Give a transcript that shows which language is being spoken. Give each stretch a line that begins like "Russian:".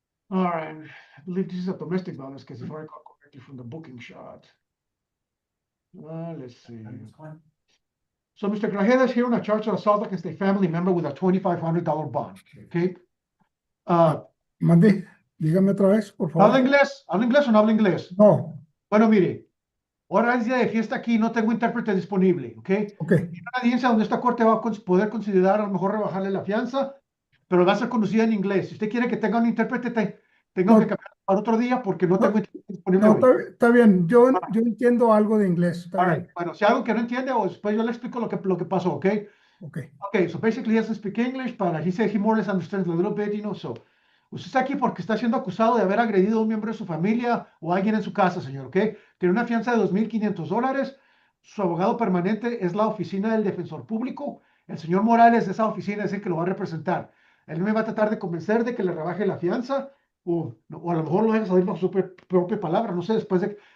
English: All right, I believe this is a domestic violence case, if I recall correctly from the booking shot. Let's see. So Mr. Grajeda is here on a charge of assault against a family member with a $2,500 bond. Okay.
Spanish: Mande, dígame otra vez, por favor. ¿Habla inglés? ¿Habla inglés o no habla inglés? No. Bueno, mire, ahora es día de fiesta aquí, no tengo intérprete disponible, ¿ok? Ok. Es una audiencia donde esta corte va a poder considerar a lo mejor rebajarle la fianza, pero va a ser conducida en inglés. Si usted quiere que tenga un intérprete, tengo que cambiar para otro día porque no tengo intérprete disponible. No, está bien, yo entiendo algo de inglés. Está bien. Bueno, si algo que no entiende, o después yo le explico lo que pasó, ¿ok?
English: Okay, so basically he doesn't speak English, but he said he more or less understands a little bit, so.
Spanish: Usted está aquí porque está siendo acusado de haber agredido a un miembro de su familia o a alguien en su casa, señor, ¿ok? Tiene una fianza de $2,500. Su abogado permanente es la oficina del defensor público. El señor Morales de esa oficina es el que lo va a representar. Él me va a tratar de convencer de que le rebaje la fianza o a lo mejor lo deja salir bajo su propia palabra. No sé, después de...